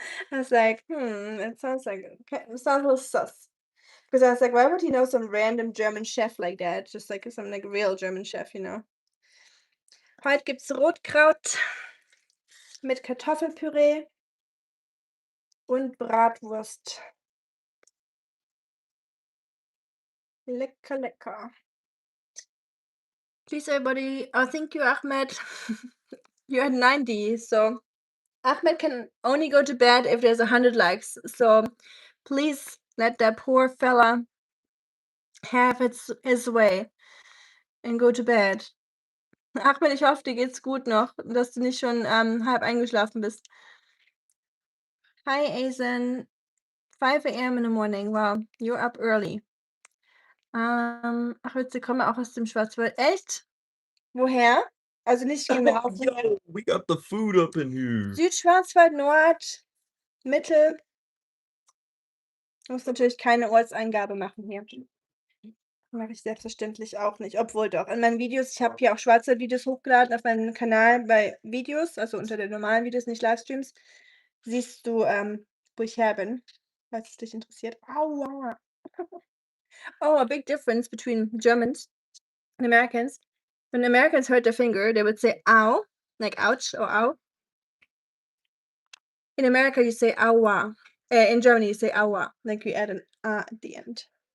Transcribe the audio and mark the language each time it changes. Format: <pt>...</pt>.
<en>I was like, it sounds like it sounds a little sus. Because I was like, why would he know some random German chef like that? Just like some like real German chef, you know.</en> <de>Heute gibt's Rotkraut mit Kartoffelpüree und Bratwurst. Lecker, lecker.</de> <en>Please, everybody. Oh, thank you, Ahmed. You're at 90, so Ahmed can only go to bed if there's 100 likes. So please let that poor fella have his way and go to bed.</en> <de>Ahmed, ich hoffe, dir geht's gut noch, dass du nicht schon halb eingeschlafen bist.</de> <en>Hi, Asen. 5 a.m. in the morning. Wow, you're up early.</en> <de>Ach, Witze kommen auch aus dem Schwarzwald. Echt? Woher? Also nicht genau.</de> <en>Yo, we got the food up in here.</en> <de>Südschwarzwald, Nord, Mittel. Muss natürlich keine Ortseingabe machen hier. Mache ich selbstverständlich auch nicht, obwohl doch, in meinen Videos ich habe hier auch Schwarzwald-Videos hochgeladen auf meinem Kanal bei Videos, also unter den normalen Videos, nicht Livestreams, siehst du, wo ich her bin, falls es dich interessiert. Aua.</de> <en>Oh, a big difference between Germans and Americans. When Americans hurt their finger, they would say "ow," like ouch or ow. In America, you say "aua." In Germany, you say "aua," like you add an "a" at the end.</en>